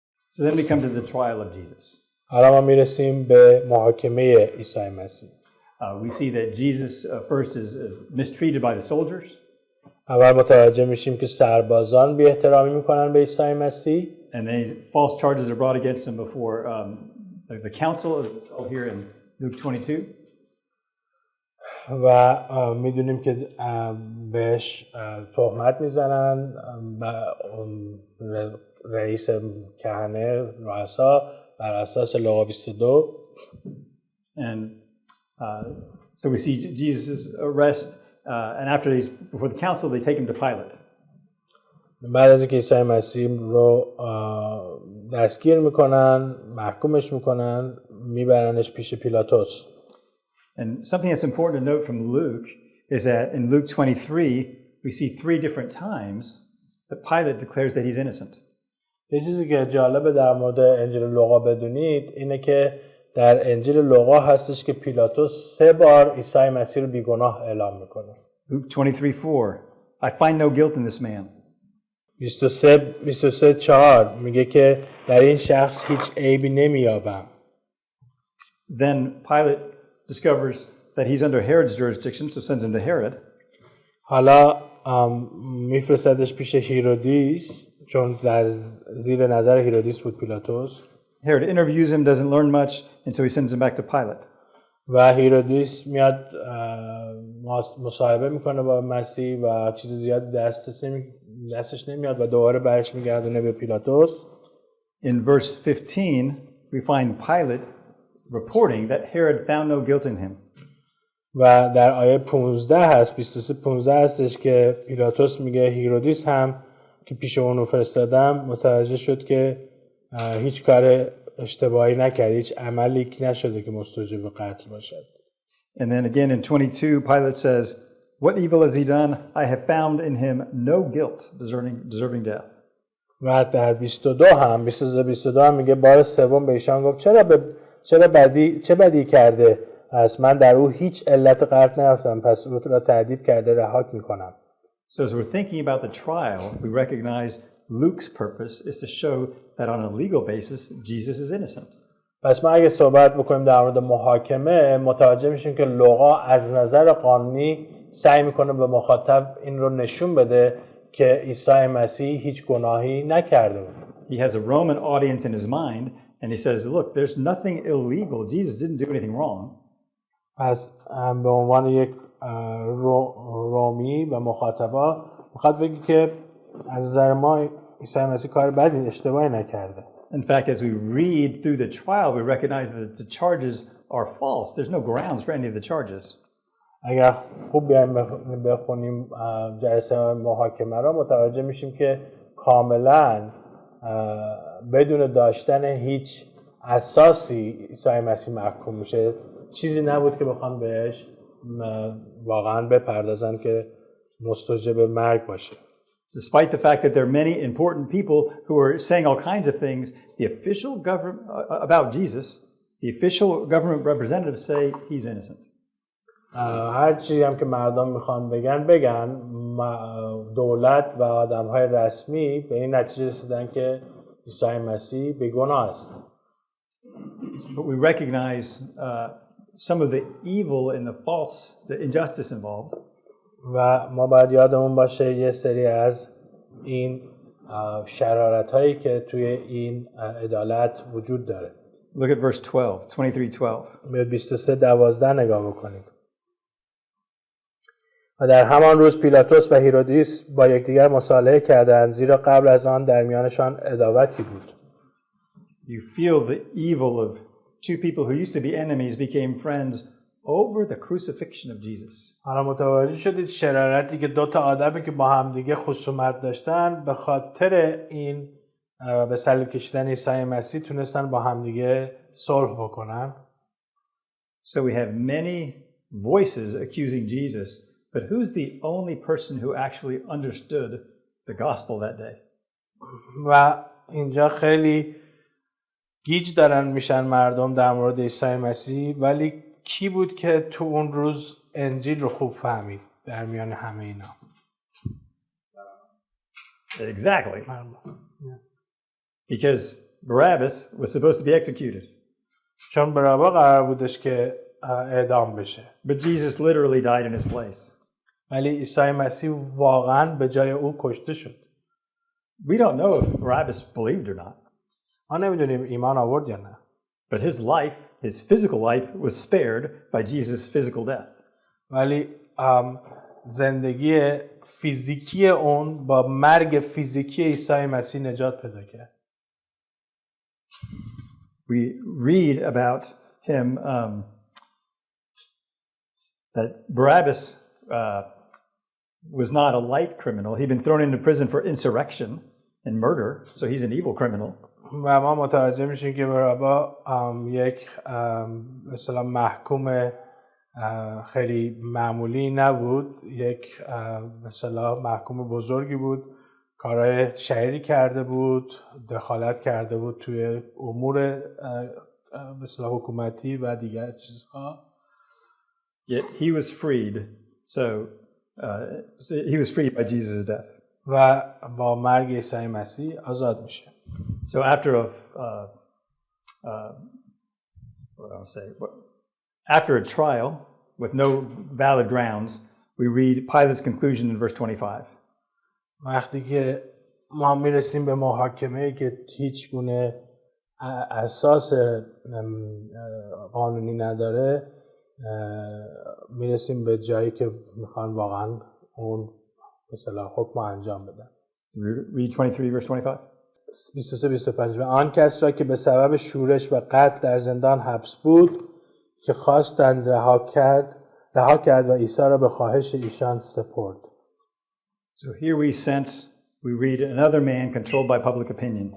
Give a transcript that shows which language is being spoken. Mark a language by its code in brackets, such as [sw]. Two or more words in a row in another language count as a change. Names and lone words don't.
[en] So then we come to the trial of Jesus. [fa] حالا ما میرسیم به محاکمه عیسی مسیح. [en] We see that Jesus first is mistreated by the soldiers. [fa] اول متوجه میشیم که سربازان بی احترامی میکنن به عیسی مسیح. [en] And then false charges are brought against him before the council, as told here in Luke 22. [fa] و میدونیم که بهش تهمت میزنن رئیس کهنه رؤسا بر اساس لوقا 22. [en] And so we see Jesus' arrest, and after he's before the council, they take him to Pilate. [fa] بعد از اینکه عیسی مسیح رو دستگیر میکنن، محکومش میکنن، میبرنش پیش پیلاطوس. [en] And something that's important to note from Luke is that in Luke 23, we see 3 different times that Pilate declares that he's innocent. [fa] یه چیزی که جالبه در مورد انجیل لوقا بدونید اینه که در انجیل لوقا هستش که پیلاطوس 3 بار عیسی مسیح رو بیگناه اعلام میکنه. [en] Luke 23:4, I find no guilt in this man. [fa] 23:4 میگه که در این شخص هیچ عیبی نمییابم. [en] Then Pilate discovers that he's under Herod's jurisdiction, so sends him to Herod. [fa] حالا میفرستدش پیش هیرودیس چون در زیر نظر هیرودیس بود پیلاطوس. [en] Herod interviews him, doesn't learn much, and so he sends him back to Pilate. [fa] و هیرودیس میاد مصاحبه میکنه با مسیح و چیز زیاد دستش نمیاد و دوباره برش میگردونه به پیلاطوس. [en] In verse 15, we find Pilate reporting that Herod found no guilt in him. [fa] و در آیه 15 هست 23:15 هستش که پیلاطوس میگه هیرودیس هم که پیش اونو فرستادم متوجه شد که هیچ کار اشتباهی نکرد، هیچ عملی نشده که مستوجب قتل باشد. [en] And then again in 22, Pilate says, what evil has he done? I have found in him no guilt deserving death. [fa] و در 22 هم 22 هم میگه بار سوم به ایشان گفت چه بدی کرده است، من در او هیچ علت قتل نیافتم، پس او را تأدیب کرده رهاک میکنم. [en] So as we're thinking about the trial, we recognize Luke's purpose is to show that on a legal basis Jesus is innocent. [fa] پس ما اگه صحبت بکنیم در مورد محاکمه متوجه میشیم که لوقا از نظر قانونی سعی میکنه به مخاطب این رو نشون بده که عیسی مسیح هیچ گناهی نکرده بود. [en] He has a Roman audience in his mind and he says, look, there's nothing illegal. Jesus didn't do anything wrong. [fa] پس به عنوان یک رومی و مخاطبا میخواد بگی که از نظر ما عیسی مسیح کار بدی اشتباهی نکرده. [en] In fact, as we read through the trial, we recognize that the charges are false. There's no grounds for any of the charges. [fa] اگر خوب بیایم بخونیم جلسه محاکمه را متوجه میشیم که کاملا بدون داشتن هیچ اساسی عیسی مسیح محکوم میشه. چیزی نبود که بخوان بهش واقعا بپردازن که مستوجب مرگ باشه. [en] Despite the fact that there are many important people who are saying all kinds of things, the official government about Jesus, the official government representatives say he's innocent. [fa] هر چیزی هم که مردم میخوان بگن دولت و آدم‌های رسمی به این نتیجه رسیدن که عیسی مسیح بیگناه است. [en] But we recognize some of the evil and the injustice involved. [fa] و ما باید یادمون باشه یه سری از این شرارت‌هایی که توی این عدالت وجود داره. [en] Look at verse 23:12. [fa] به 23:12 نگاه بکنید. و در همان روز پیلاطوس و هیرودیس با یکدیگر مصالحه کردند زیرا قبل از آن در میانشان عداوتی بود. [en] You feel the evil of two people who used to be enemies became friends over the crucifixion of Jesus. [fa] حالا متوجه شدید شرارتی که دو تا آدمی که با هم دیگه خصومت داشتن به خاطر این به صلیب کشیدن عیسی مسیح تونستن با هم دیگه صلح بکنن. [en] So we have many voices accusing Jesus, but who's the only person who actually understood the gospel that day? [fa] و اینجا خیلی گیج دارن میشن مردم در مورد عیسی مسیح، ولی کی بود که تو اون روز انجیل رو خوب فهمید در میان همه اینا؟ [en] Exactly. Because Barabbas was supposed to be executed. [fa] چون بارابا قرار بودش که اعدام بشه. [en] But Jesus literally died in his place. [fa] ولی عیسی مسیح واقعا به جای او کشته شد. [en] We don't know if Barabbas believed or not. [fa] ما نمیدونیم ایمان آورد یا نه. [en] But his life, his physical life, was spared by Jesus' physical death. [fa] ولی زندگی فیزیکی اون با مرگ فیزیکی عیسی مسیح نجات پیدا کرد. [en] We read about him that Barabbas was not a light criminal. He'd been thrown into prison for insurrection and murder, so he's an evil criminal. [fa] و ما متوجه میشیم که بارابا یک مثلا محکوم خیلی معمولی نبود، یک مثلا محکوم بزرگی بود، کارهای شهری کرده بود، دخالت کرده بود توی امور مثلا حکومتی و دیگر چیزها. [en] Yet he was freed, so he was freed by Jesus' death. [fa] و با مرگ عیسی مسیح آزاد میشه. [en] So after after a trial with no valid grounds, we read Pilate's conclusion in verse 25. [fa] وقتی که ما میرسیم به محاکمه که هیچ گونه اساس قانونی نداره، میرسیم به جایی که میخوان واقعا اون مثلا حکم انجام بدن. [en] Read 23 verse 25. [fa] 23-25 و آن کس را که به سبب شورش و قتل در زندان حبس بود که خواستند رها کرد و عیسی را به خواهش ایشان سپرد. [en] So here we read another man controlled by public opinion.